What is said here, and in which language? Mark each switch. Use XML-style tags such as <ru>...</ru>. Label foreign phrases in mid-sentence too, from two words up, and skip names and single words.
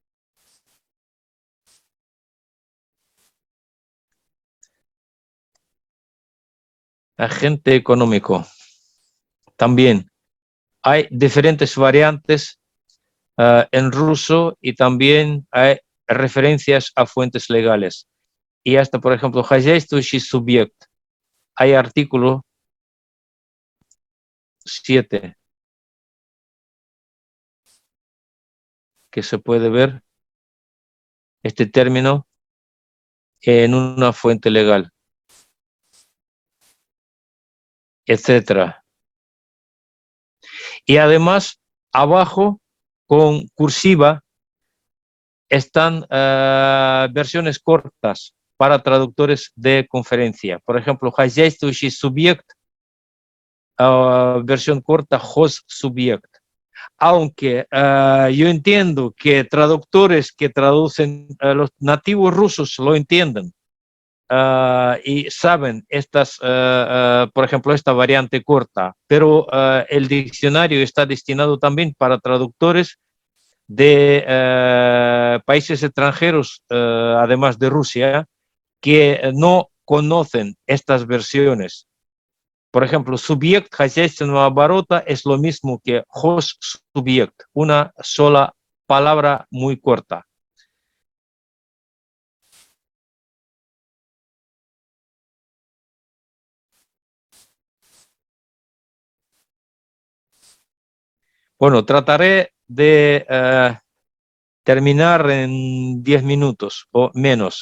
<es>Agente económico. También hay diferentes variantes en ruso, y también hay referencias a fuentes legales. Y hasta, por ejemplo,</es> <ru>хозяйствующий субъект.</ru> <es>Hay artículo 7 que se puede ver este término en una fuente legal, etcétera. Y además, abajo, con cursiva, están versiones cortas para traductores de conferencia. Por ejemplo,</es> <ru>хозяйствующий субъект,</ru> <es>versión corta, host-subject. Aunque yo entiendo que traductores que traducen, los nativos rusos lo entienden y saben estas, por ejemplo, esta variante corta, pero el diccionario está destinado también para traductores de países extranjeros, además de Rusia, que no conocen estas versiones. Por ejemplo,</es> <ru>субъект хозяйственного оборота</ru> <es>es lo mismo que host-subject, una sola palabra muy corta. Bueno, trataré de terminar en 10 minutos o menos.</es>